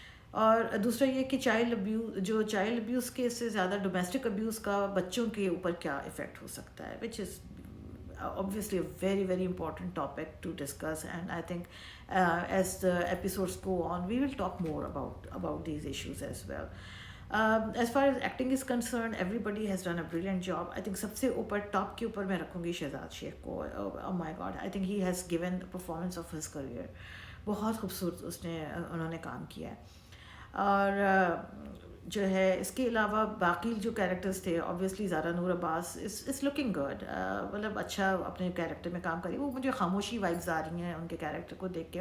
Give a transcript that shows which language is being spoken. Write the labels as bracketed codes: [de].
[ur] اور دوسرا یہ کہ چائلڈ ابیوز کے سے زیادہ ڈومیسٹک ابیوز کا بچوں کے اوپر کیا افیکٹ ہو سکتا ہے، [en] Which is obviously a very very important topic to discuss, and I think as the episodes go on we will talk more about these issues as well. As far as acting is concerned, everybody has done a brilliant job. I think [ur] سب سے اوپر top کے اوپر میں رکھوں گی شہزاد شیخ کو. [en] oh my god, I think he has given the performance of his career. [ur] بہت خوبصورت انہوں نے کام کیا ہے. اور جو ہے اس کے علاوہ باقی جو کیریکٹرز تھے، آبویسلی زارا نور عباس [en] is looking good, [ur] مطلب اچھا اپنے کیریکٹر میں کام کری. وہ مجھے خاموشی وائبز آ رہی ہیں ان کے کیریکٹر کو دیکھ کے.